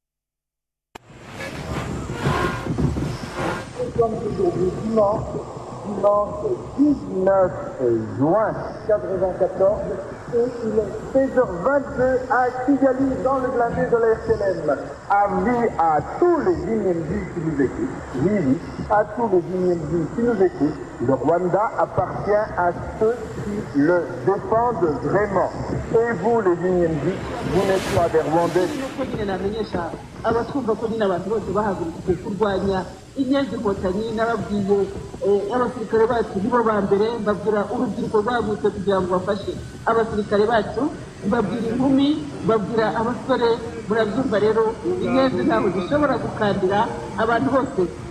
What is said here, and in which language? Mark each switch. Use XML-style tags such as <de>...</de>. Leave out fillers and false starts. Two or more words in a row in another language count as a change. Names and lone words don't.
<fr>Comme aujourd'hui dimanche, dimanche 19 juin 1994 et il est 16h22 à Kigali dans le blindé de la RTLM. Avis à tous les Inyembi qui nous écoutent. Oui, à tous les Inyembi qui nous écoutent. Le Rwanda appartient à ceux qui le défendent vraiment. Et vous les Inyembi, vous n'êtes pas des Rwandais.</fr> <rw>abatwumva ko nyine abantu bose bahagurukiye kurwanya inyenzi inkotanyi n'ababwiye abasirikare bacu nibo ba mbere mbabwira urubyiruko rwagutse kugira ngo bafashe abasirikare bacu mbabwira inkumi mbabwira abasore murabyumva rero inyenzi ntabwo zishobora gukandira abantu bose</rw>